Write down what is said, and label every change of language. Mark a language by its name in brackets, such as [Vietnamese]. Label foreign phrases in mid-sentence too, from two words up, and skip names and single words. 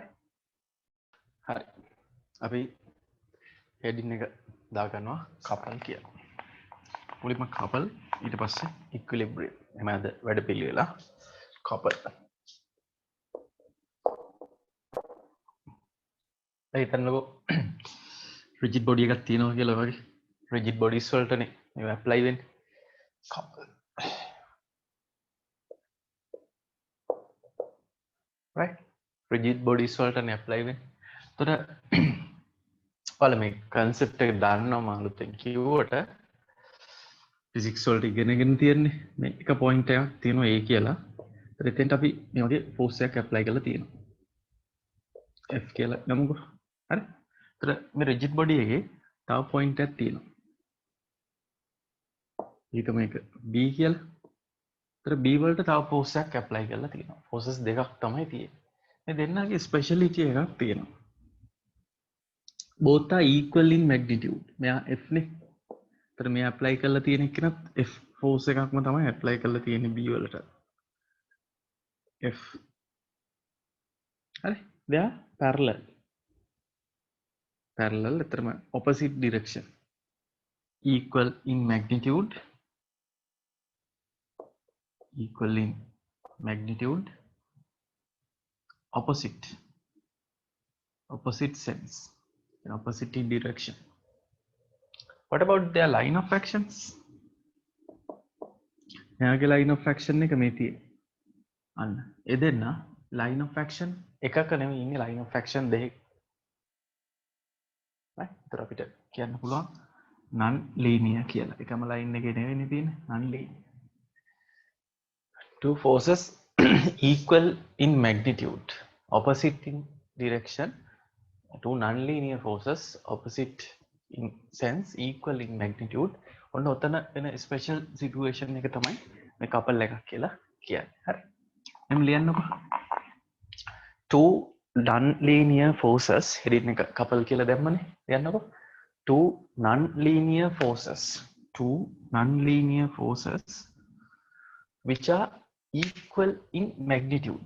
[Sinhala] හරි. අපි heading එක දාගන්නවා couple කියලා. මුලින්ම couple ඊට පස්සේ equilibrium. එහෙම අද වැඩ පිළිවෙල couple. ඒ හිතන්නකෝ [English] rigid body [Sinhala] එකක් තියෙනවා කියලා වගේ. [English] rigid bodies [Sinhala] වලටනේ මේවා apply වෙන්නේ. [English] couple. right? rigid bodies [Sinhala] වලටනේ apply වෙන්නේ. එතකොට ඔයාලා මේ concept එක දන්නවා මම අලුතෙන් කිව්වට physics වලට ඉගෙනගෙන තියෙන්නේ මේ එක point එකක් තියෙනවා A කියලා. ඒත් එතෙන්ට අපි මේ වගේ force එකක් apply කරලා තියෙනවා. F කියලා ගමුකෝ. හරි? ඒතර මේ [English] rigid body [Sinhala] එකේ තව point එකක් තියෙනවා. ඊට මේක B කියලා. ඒතර B වලට තව force එකක් apply කරලා තියෙනවා. forces දෙකක් තමයි තියෙන්නේ. මේ දෙන්නගේ speciality එකක් තියෙනවා. [English] both are equal in magnitude. [Sinhala] මෙයා F නේ. ඒතර මේ apply කරලා තියෙන එකනත් F force එකක්ම තමයි apply කරලා තියෙන්නේ B වලට. F. හරි? [English] they are parallel. parallel එතරම් opposite direction. equal in magnitude. equal in magnitude. opposite sense, in opposite direction. What about their line of actions? [Sinhala] එයාගේ [English] line of action [Sinhala] එක මේ තියෙන්නේ. අන්න ඒ දෙන්න [English] line of action [Sinhala] එකක නෙමෙයි ඉන්නේ [English] line of action [Sinhala] දෙකක්. right? ඒතර අපිට කියන්න පුළුවන් [English] non linear [Sinhala] කියලා. එකම line එකේ නෙවෙයි තියෙන්නේ [English] non linear. Two forces equal in magnitude, opposite in direction. Two non-linear forces opposite in sense, equal in magnitude. [Sinhala] ඔන්න ඔතන වෙන [English] special situation [Sinhala] එක තමයි මේ couple එකක් කියලා කියන්නේ. හරි. එම් ලියන්නකෝ. [English] Two non-linear forces heading එක couple [Sinhala] කියලා දැම්මනේ. ලියන්නකෝ. [English] Two non-linear forces. Two non-linear forces which are equal in magnitude.